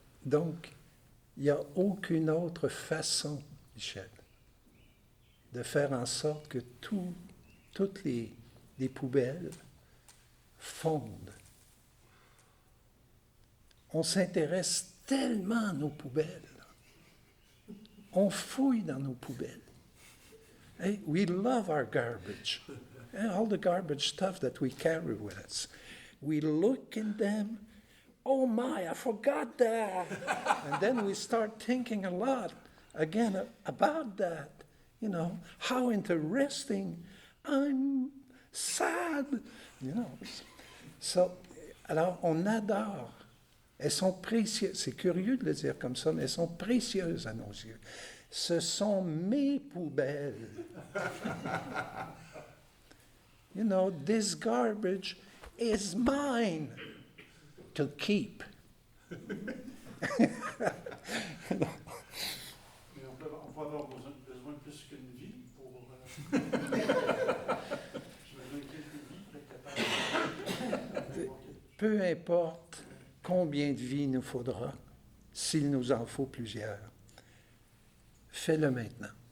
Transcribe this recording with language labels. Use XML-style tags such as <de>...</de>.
<fr>Donc, il n'y a aucune autre façon, Michel, de faire en sorte que toutes les poubelles fondent. On s'intéresse tellement à nos poubelles. On fouille dans nos poubelles.</fr> <en>Hey, we love our garbage. And all the garbage stuff that we carry with us. We look in them. Oh my, I forgot that. And then we start thinking a lot again about that. You know, how interesting. I'm sad. You know. So,</en> <fr>alors, on adore. Elles sont précieuses. C'est curieux de le dire comme ça, mais elles sont précieuses à nos yeux. Ce sont mes poubelles.</fr> <en>You know, this garbage is mine to keep.</en> <fr>Mais on va avoir besoin de plus qu'une vie pour... J'imagine quelques vies pour être capable. Peu importe combien de vies il nous faudra, s'il nous en faut plusieurs, fais-le maintenant.</fr>